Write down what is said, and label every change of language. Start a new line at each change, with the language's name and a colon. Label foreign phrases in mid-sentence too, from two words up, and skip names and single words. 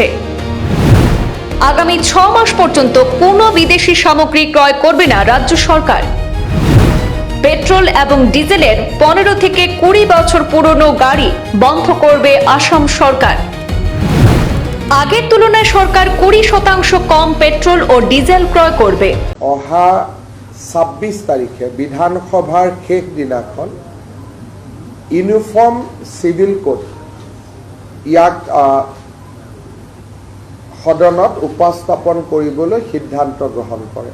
Bangla: আগামী ৬ মাস পর্যন্ত কোনো বিদেশি সামগ্রী ক্রয় করবে না রাজ্য সরকার। পেট্রোল এবং ডিজেলের ১৫ থেকে ২০ বছর পুরনো গাড়ি বন্ধ করবে আসাম সরকার। আগের তুলনায় সরকার ২০% কম পেট্রোল ও ডিজেল ক্রয় করবে।
Assamese: অহা ২৬ তাৰিখে বিধানসভাৰ শেষ দিনাখন
English: uniform civil code
Assamese: ইয়াক সদনত উপস্থাপন কৰিবলৈ সিদ্ধান্ত গ্ৰহণ কৰে।